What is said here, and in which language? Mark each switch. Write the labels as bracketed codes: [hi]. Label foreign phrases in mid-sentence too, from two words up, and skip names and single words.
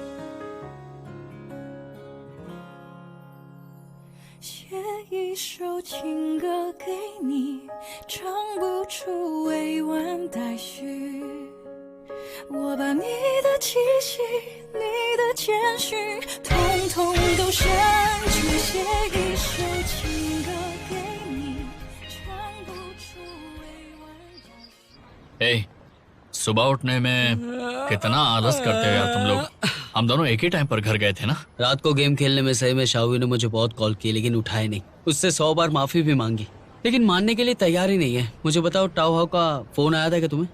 [zh] 写一首情歌给你，唱不出委婉待续。我把你的气息，你的谦虚，统统都删去，写一首情歌给你，唱不出委婉待续。 [hi] हे, सुबह उठने में कितना आलस करते हो यार तुम लोग। हम दोनों एक ही टाइम पर घर गए थे ना। रात को गेम खेलने में सही में शाहू ने मुझे बहुत कॉल किए लेकिन उठाए नहीं। उससे 100 बार माफी भी मांगी लेकिन मानने के लिए तैयार ही नहीं है। मुझे बताओ, टाओ हाउ का फोन आया था क्या तुम्हें?